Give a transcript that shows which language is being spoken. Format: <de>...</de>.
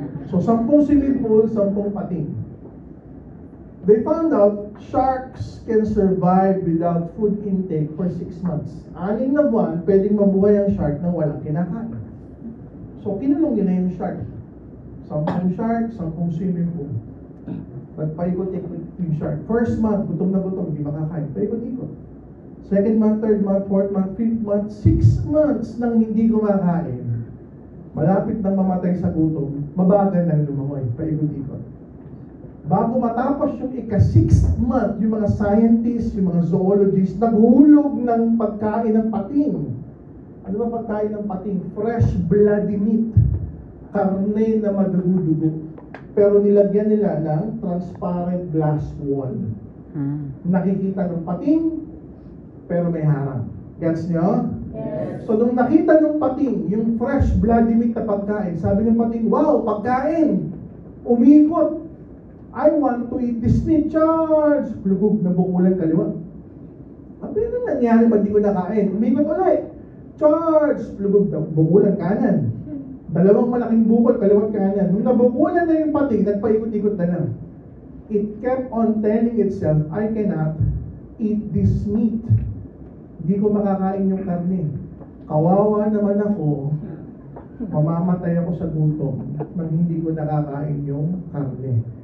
<en>So, 10 swimming pool, 10 pating. They found out sharks can survive without food intake for 6 months.</en> <tl>6 na buwan, pwedeng mabuhay ang shark nang walang kinakain. So, kinulong yun na yung shark. 10 shark, 10 swimming pool. Nagpaikot-ikot yung shark.</tl> <en>First month,</en> <tl>gutom na gutom, hindi makakain. Paikot-ikot.</tl> <en>Second month, third month, fourth month, fifth month, 6 months nang hindi kumakain.</en> <tl>Malapit nang mamatay sa gutom, mabagal nang lumangoy. Paikot-ikot. Bago matapos yung ika-6th month, yung mga scientists, yung mga zoologists, naghulog ng pagkain ng pating. Ano ba pagkain ng pating?</tl> <en>Fresh bloody meat.</en> <tl>Karne na madugo-dugo. Pero nilagyan nila ng transparent glass wall. Nakikita ng pating, pero may harang. Gets nyo? Yes. So, nung nakita ng pating, yung</tl> <en>fresh bloody meat</en> <tl>na pagkain, sabi ng pating, wow, pagkain! Umikot!</tl> <en>I want to eat this meat, charge!</en> <tl>Lugog na bukulan kaliwa. Ano nangyari ba di ko nakain? Umikot ulit.</tl> <en>Charge!</en> <tl>Lugog na bukulan kanan. 2 malaking bukol, kaliwat kanan. Nung nabukulan na yung pating, nagpaikot-ikot na lang.</tl> <en>It kept on telling itself, I cannot eat this meat.</en> <tl>Di ko makakain yung karne. Kawawa naman ako, mamamatay ako sa gutom nang hindi ko nakakain yung karne.</tl>